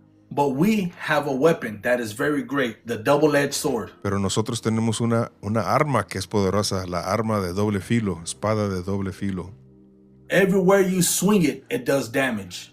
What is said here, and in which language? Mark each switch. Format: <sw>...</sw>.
<en>But we have a weapon that is very great, the double-edged sword.</en> <es>Pero nosotros tenemos una arma que es poderosa, la arma de doble filo, espada de doble filo.</es> <en>Everywhere you swing it, it does damage.</en>